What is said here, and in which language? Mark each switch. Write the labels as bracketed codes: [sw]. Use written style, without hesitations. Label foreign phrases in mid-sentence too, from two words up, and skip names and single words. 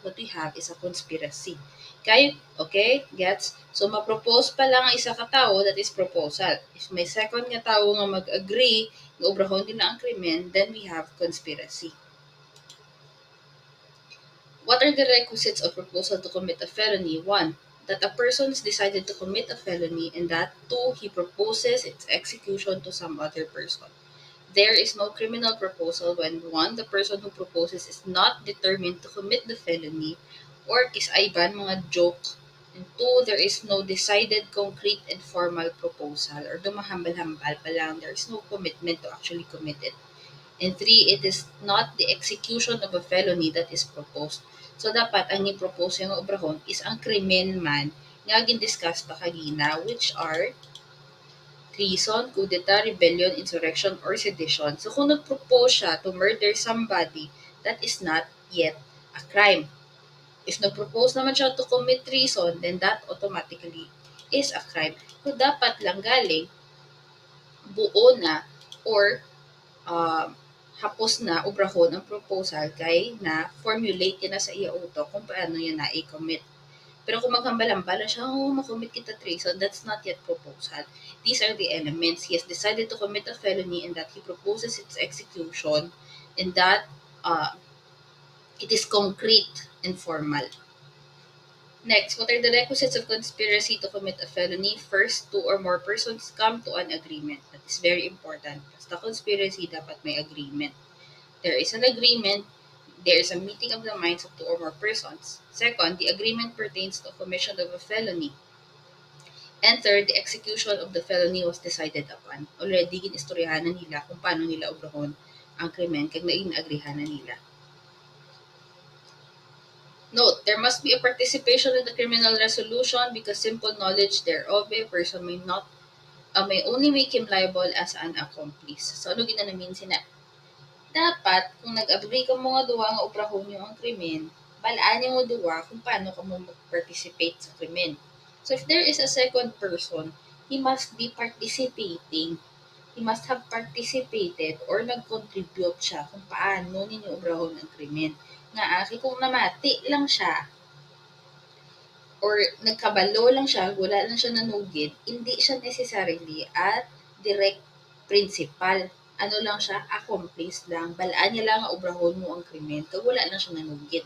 [en] what we have is a conspiracy. [hil] Kay, okay? Gets? So, ma-propose pa lang ang isa ka tao, [en] that is proposal. [hil] If may second nga tao nga mag-agree, nga obrahon din na ang krimen, [en] then we have conspiracy. What are the requisites of proposal to commit a felony? 1. That a person is decided to commit a felony, and that 2. He proposes its execution to some other person. There is no criminal proposal when 1. The person who proposes is not determined to commit the felony, or [hil] kisaiban mga [en] joke, and 2. There is no decided, concrete, and formal proposal, or [hil] dumahambal-hambal pa lang, [en] there is no commitment to actually commit it. And 3, it is not the execution of a felony that is proposed. So, [hil] dapat ang ni-propose yung obrahon is ang krimen man nga gin-discuss pa kagina, [en] which are treason, coup d'etat, rebellion, insurrection, or sedition. So, [hil] kung nag-propose siya [en] to murder somebody, that is not yet a crime. If [hil] nag-propose naman siya [en] to commit treason, then that automatically is a crime. So, [hil] dapat lang galing buo na or hapos na obrahon ang proposal kay na formulate na sa iya utok kung paano yun na i-commit. Pero kung maghambal-hambal siya, makommit kita treason, [en] that's not yet proposal. These are the elements. He has decided to commit a felony and that he proposes its execution and that it is concrete and formal. Next, what are the requisites of conspiracy to commit a felony? First, 2 or more persons come to an agreement. That is very important. [hil] Basta conspiracy, dapat may agreement. [en] There is an agreement, there is a meeting of the minds of 2 or more persons. Second, the agreement pertains to commission of a felony. And third, the execution of the felony was decided upon. Already, [hil] ginistoryahan na nila kung paano nila obrahon ang krimen kag nain-agrihan na nila. [en] Note, there must be a participation in the criminal resolution because simple knowledge thereof by a person may only make him liable as an accomplice. So, [hil] ano ginanamin sina? Dapat, kung nag-agree ka mo nga duwa nga obrahon yung ang krimen, balaan yung mo duwa kung paano ka mo mag-participate sa krimen. [en] So, if there is a second person, he must be participating. He must have participated or [hil] nag-contribute siya kung paano ninyo obrahon ang krimen. Nga, kung namati lang siya, or nagkabalo lang siya, wala lang siya nanugid, hindi siya [en] necessarily a direct principal. [hil] Ano lang siya, accomplice lang. Balaan niya lang nga obrahon mo ang krimen, kag wala lang siya nanugid.